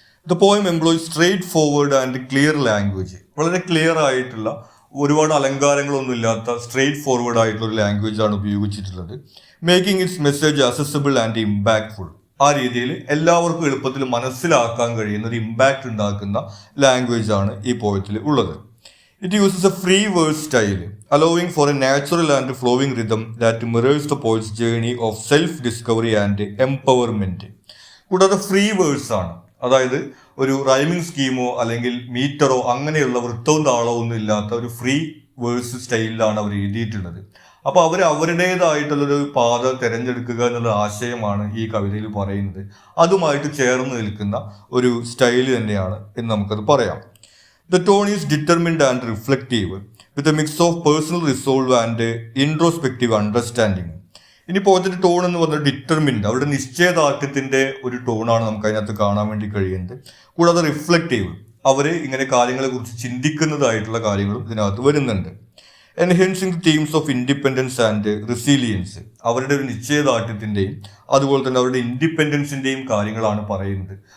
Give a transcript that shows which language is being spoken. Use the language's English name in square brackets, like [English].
[English] the poem employ straightforward and clear language, [Malayalam] വളരെ clear ആയിട്ടുള്ള ഒരുപാട് അലങ്കാരങ്ങളൊന്നും ഇല്ലാത്ത സ്ട്രേറ്റ് ഫോർവേഡ് ആയിട്ടുള്ള ഒരു ലാംഗ്വേജ് ആണ് ഉപയോഗിച്ചിട്ടുള്ളത്. [English] making its message accessible and impactful, [Malayalam] ആ രീതിയിൽ എല്ലാവർക്കും എളുപ്പത്തിൽ മനസ്സിലാക്കാൻ കഴിയുന്ന ഒരു ഇമ്പാക്ട് ഉണ്ടാക്കുന്ന ലാംഗ്വേജ് ആണ് ഈ പോയത്തിൽ ഉള്ളത്. [English] It uses a free verse style, allowing for a natural and flowing rhythm that mirrors the poet's journey of self-discovery and empowerment. [Malayalam] കൂടാതെ ഫ്രീ വേഴ്സ് ആണ്, അതായത് ഒരു റൈമിംഗ് സ്കീമോ അല്ലെങ്കിൽ മീറ്ററോ അങ്ങനെയുള്ള വൃത്തവും താളവും ഒന്നും ഇല്ലാത്ത ഒരു ഫ്രീ വേഴ്സ് സ്റ്റൈലിലാണ് അവർ എഴുതിയിട്ടുള്ളത്. അപ്പോൾ അവർ അവരുടേതായിട്ടുള്ളൊരു പാത തിരഞ്ഞെടുക്കുക എന്നുള്ള ആശയമാണ് ഈ കവിതയിൽ പറയുന്നത്. അതുമായിട്ട് ചേർന്ന് നിൽക്കുന്ന ഒരു സ്റ്റൈല് തന്നെയാണ് എന്ന് നമുക്കത് പറയാം. [English] The tone is determined and reflective, with a mix of personal resolve and introspective understanding. [Malayalam] ഇനി പോയതിന്റെ ടോൺ എന്ന് പറഞ്ഞാൽ ഡിറ്റർമിൻഡ്, അവരുടെ നിശ്ചയദാർഢ്യത്തിന്റെ ഒരു ടോണാണ് നമുക്ക് അതിനകത്ത് കാണാൻ വേണ്ടി കഴിയുന്നത്. കൂടാതെ റിഫ്ലക്റ്റീവ്, അവര് ഇങ്ങനെ കാര്യങ്ങളെ കുറിച്ച് ചിന്തിക്കുന്നതായിട്ടുള്ള കാര്യങ്ങളും ഇതിനകത്ത് വരുന്നുണ്ട്. [English] enhancing the themes of independence and resilience, [Malayalam] അവരുടെ ഒരു നിശ്ചയദാർഢ്യത്തിന്റെയും അതുപോലെ തന്നെ അവരുടെ ഇൻഡിപെൻഡൻസിന്റെയും കാര്യങ്ങളാണ് പറയുന്നത്.